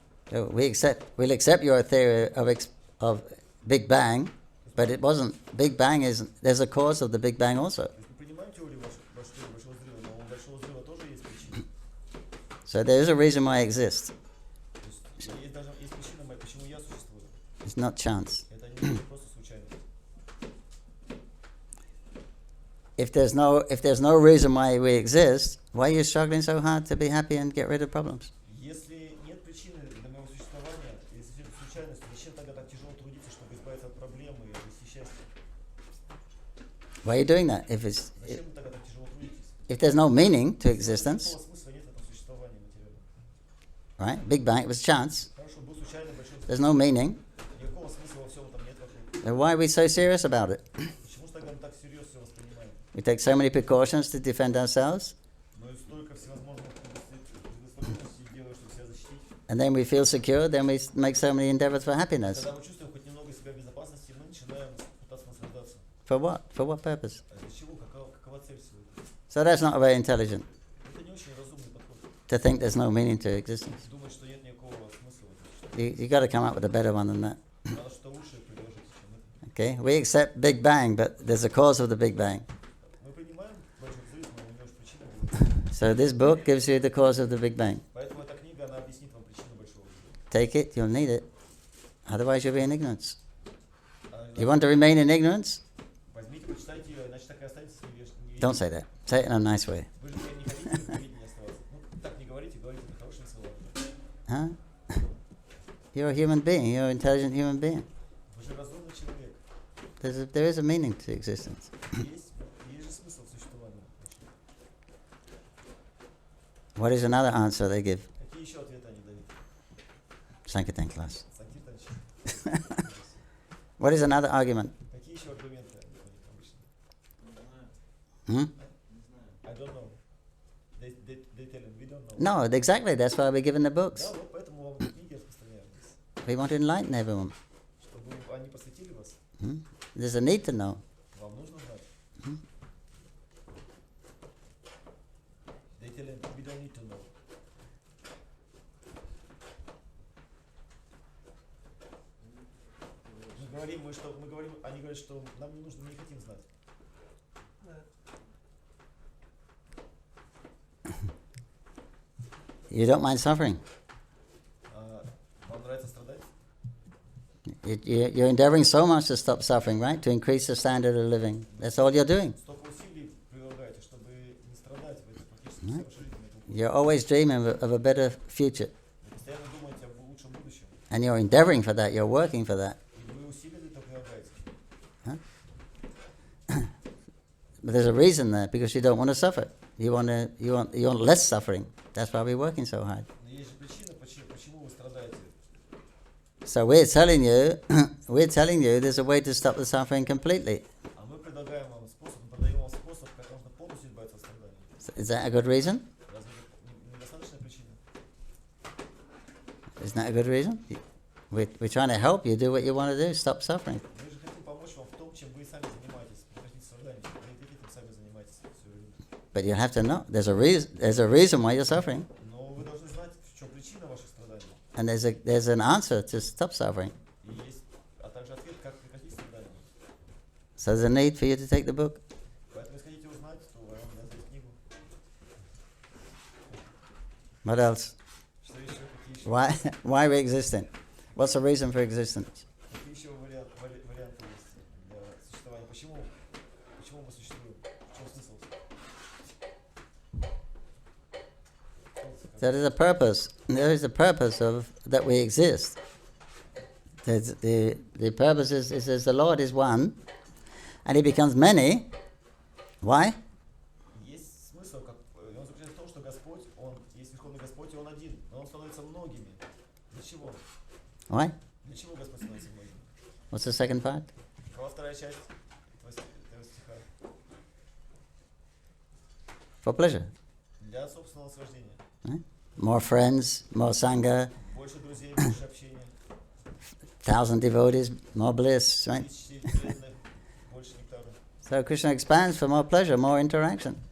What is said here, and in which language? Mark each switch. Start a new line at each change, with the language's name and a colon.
English: So we'll accept your theory of Big Bang, but it wasn't. Big Bang is, there's a cause of the Big Bang also.
Russian: То есть мы принимаем теорию большого взрыва, но у большого взрыва тоже есть причина.
English: So there is a reason why I exist.
Russian: То есть есть причина, почему я существую.
English: It's not chance.
Russian: Это не просто случайность.
English: If there's no reason why we exist, why are you struggling so hard to be happy and get rid of problems?
Russian: Если нет причины для моего существования, если это случайность, зачем тогда так тяжело трудиться, чтобы избавиться от проблемы и обрести счастье?
English: Why are you doing that?
Russian: Зачем вы тогда так тяжело трудитесь?
English: If there's no meaning to
Russian: Никакого
English: existence,
Russian: смысла нет в этом существовании материальном.
English: right? Big Bang, it was chance.
Russian: Хорошо, был случайный большой
English: There's no meaning.
Russian: Никакого смысла во всем этом нет вокруг.
English: Then why are we so serious about it?
Russian: Почему же тогда мы так всерьез все воспринимаем?
English: We take so many precautions to defend ourselves,
Russian: Но и столько всевозможных предосторожностей делаю, чтобы себя защитить.
English: and then we feel secure, then we make so many endeavors for happiness.
Russian: Когда мы чувствуем хоть немного себя в безопасности, мы начинаем пытаться наслаждаться.
English: For what? For what purpose?
Russian: А для чего? Какова цель всего этого?
English: So that's not very intelligent,
Russian: Это не очень разумный подход.
English: to think there's no meaning to existence.
Russian: Думать, что нет никакого смысла в этом.
English: You got to come up with a better one than that.
Russian: Надо что-то лучшее предложить, чем это.
English: Okay? We accept Big Bang, but there's a cause of the Big Bang.
Russian: Мы принимаем большой взрыв, но у него же причина была.
English: So this book gives you the cause of the Big Bang.
Russian: Поэтому эта книга, она объяснит вам причину большого взрыва.
English: Take it, you'll need it. Otherwise you'll be in ignorance. You want to remain in ignorance?
Russian: Возьмите, почитайте ее, иначе так и останетесь невеждой.
English: Don't say that. Say it in a nice way.
Russian: Вы же не хотите в неведении оставаться. Ну, так не говорите, говорите это хорошими словами.
English: Huh? You're a human being. You're an intelligent human being.
Russian: Вы же разумный человек.
English: There is a meaning to existence.
Russian: Есть же смысл в существовании.
English: What is another answer they give?
Russian: Какие еще ответы они дают?
English: Sankirtan class.
Russian: Санкиртанчик.
English: What is another argument?
Russian: Какие еще аргументы они дают обычно? Hmm?
English: I don't know. They tell him, we don't know. No, exactly. That's why we're given the books.
Russian: Да, вот поэтому вам книги распространяем.
English: We want to enlighten everyone.
Russian: Чтобы они посвятили вас.
English: Hmm? There's a need to know.
Russian: Вам нужно знать.
English: They tell him, we don't need to know.
Russian: Мы говорим, они говорят, что нам не нужно, мы не хотим знать.
English: You don't mind suffering.
Russian: Вам нравится страдать?
English: You're endeavoring so much to stop suffering, right? To increase the standard of living. That's all you're doing.
Russian: Столько усилий прилагаете, чтобы не страдать в этой практически всей вашей жизни.
English: You're always dreaming of a better future.
Russian: Вы постоянно думаете об лучшем будущем.
English: And you're endeavoring for that. You're working for that.
Russian: И вы усилия для этого прилагаете.
English: But there's a reason there, because you don't want to suffer. You want less suffering. That's why we're working so hard.
Russian: Но есть же причина, почему вы страдаете.
English: So we're telling you there's a way to stop the suffering completely.
Russian: А мы предлагаем вам способ, мы продаем вам способ, как можно полностью избавиться от страданий.
English: Is that a good reason?
Russian: Разве это недостаточная причина?
English: Isn't that a good reason? We're trying to help you do what you want to do, stop suffering.
Russian: Мы же хотим помочь вам в том, чем вы сами занимаетесь, прекратить страдания. Вы этим сами занимаетесь все время.
English: But you have to know there's a reason why you're suffering,
Russian: Но вы должны знать, в чем причина ваших страданий.
English: and there's an answer to stop suffering.
Russian: И есть, а также ответ, как прекратить страдания.
English: So there's a need for you to take the book.
Russian: Поэтому, если хотите узнать, то вам надо взять книгу.
English: What else?
Russian: Что еще? Какие еще?
English: Why we existing? What's the reason for existence?
Russian: Какие еще варианты есть для существования? Почему мы существуем? В чем смысл?
English: So there's a purpose. There is a purpose of that we exist. The purpose is the Lord is one, and He becomes many. Why?
Russian: Есть смысл, он заключается в том, что Господь, Он есть Верховный Господь, и Он один, но Он становится многими. Для чего?
English: Why?
Russian: Для чего Господь становится многими?
English: What's the second part?
Russian: Какова вторая часть этого стиха?
English: For pleasure.
Russian: Для собственного наслаждения.
English: More friends, more sangha,
Russian: Больше друзей, больше общения.
English: 1,000 devotees, more bliss, right?
Russian: Тысячи преданных, больше нектара.
English: So Krishna expands for more pleasure, more interaction.